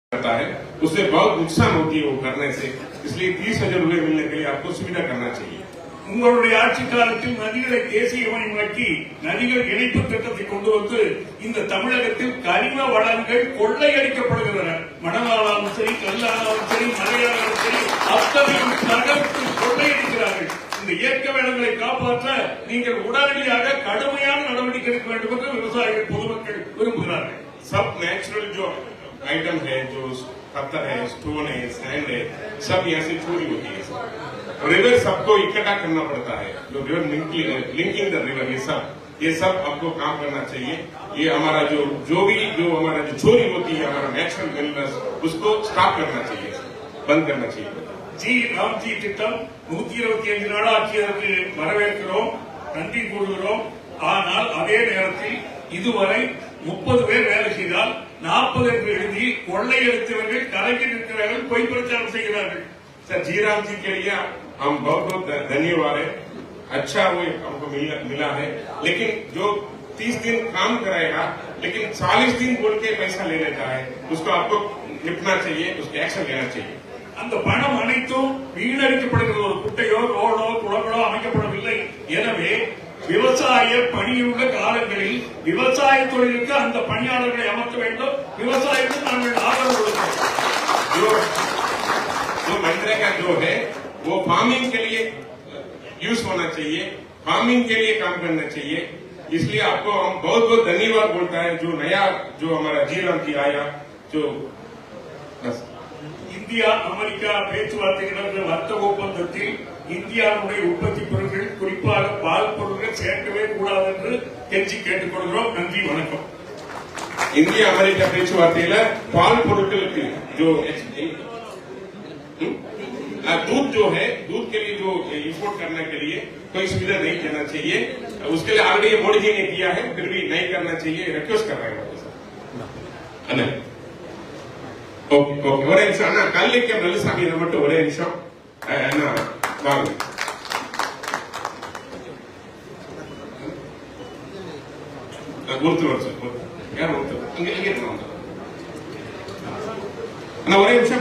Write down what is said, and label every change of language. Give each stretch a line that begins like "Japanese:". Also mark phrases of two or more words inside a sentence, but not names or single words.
Hindi: करता है उससे बहुत नुकसान होती है वो करने से, इसलिए 30,000 रुपए मिलने के लिए आपको सुविधा करना चाहिए.
Tamil: உங்களுடைய ஆட்சி காலத்தில் நதிகளை தேசியமயமாக்கி நதிகள் இணைப்பு திட்டத்தை கொண்டு வந்து இந்த தமிழகத்தில் கரிம வளங்கள் கொள்ளையடிக்கப்படுகின்றன. மணலாலும் சரி, கல்லாலும் சரி, மலையாலும் சரி, அத்தனையும் தகர்த்து கொள்ளையடிக்கிறார்கள். இந்த இயற்கை வளங்களை காப்பாற்ற நீங்கள் உடனடியாக கடுமையான நடவடிக்கை எடுக்க வேண்டும் என்று விவசாயிகள் பொதுமக்கள் விரும்புகிறார்கள்.
Hindi: सब नेचुरल जो आइटम है, जो पत्थर है, स्टोन है, सैंड है, सब यहाँ से चोरी होती है. रिवर सबको इकट्ठा करना पड़ता है, जो
English: river linking the river,
Hindi: ये सब आपको काम करना चाहिए. ये हमारा जो हमारा जो चोरी होती है, हमारा
English: natural minerals,
Hindi: उसको स्टॉप करना चाहिए, बंद करना चाहिए.
Tamil: ஜி ராம்ஜி திட்டம் 125 நாளாக்கியதற்கு வரவேற்கிறோம், நன்றி கூறுகிறோம். ஆனால் அதே நேரத்தில் இதுவரை 30 பேர் வேலை செய்தால் 40 என்று எழுதி கொள்ளையடித்தவர்கள் கலங்கி நிற்கிறார்கள், பொய் பிரச்சாரம் செய்கிறார்கள்.
Hindi: सर जी राम जी के लिए हम बहुत बहुत धन्यवाद है. अच्छा वो हमको मिला है, लेकिन जो 30 दिन काम कराएगा लेकिन 40 दिन बोल के पैसा ले लेता है, उसको आपको निपटना चाहिए, उसको एक्शन लेना चाहिए.
Tamil: அந்த பணம் அனைத்தும் வீணடிக்கப்படுகிறது. ஒரு குட்டையோ ரோடோ குளங்களோ அமைக்கப்படவில்லை. எனவே விவசாய பணியுள்ள காலங்களில் விவசாய தொழிலுக்கு அந்த பணியாளர்களை அமர்த்த வேண்டும். விவசாயத்துக்கு நாங்கள் ஆதரவு கொடுக்கிறோம்.
Hindi: जो मनरेगा जो है वो फार्मिंग के लिए यूज होना चाहिए, फार्मिंग के लिए काम करना चाहिए. इसलिए आपको हम बहुत बहुत धन्यवाद बोलता है. जो नया जो हमारा जीराम की आया, जो
Tamil: இந்தியா அமெரிக்கா பேச்சுவார்த்தை நடந்த வர்த்தக ஒப்பந்தத்தில் இந்தியாவுடைய உற்பத்தி பொருட்கள், குறிப்பாக பால் பொருட்கள் சேர்க்கவே கூடாது என்று கெஞ்சி கேட்டுக்கொள்கிறோம். நன்றி, வணக்கம். இந்தியா அமெரிக்கா பேச்சுவார்த்தையில பால் பொருட்களுக்கு
Hindi: जो दूध जो है, दूध के लिए जो इंपोर्ट करने के लिए कोई सुविधा नहीं देना चाहिए. उसके लिए ऑलरेडी मोदी जी ने किया है, फिर भी नहीं करना चाहिए, रिक्वेस्ट कर रहे हैं.
English: okay okay,
Tamil: ஒரே நிமிஷம் அண்ணா. கல்லிக்க நல்லசாமி மட்டும் ஒரே நிமிஷம் அண்ணா வாங்க. ஒருத்தர் யார் ஒருத்தர் இங்க அண்ணா ஒரே நிமிஷம்.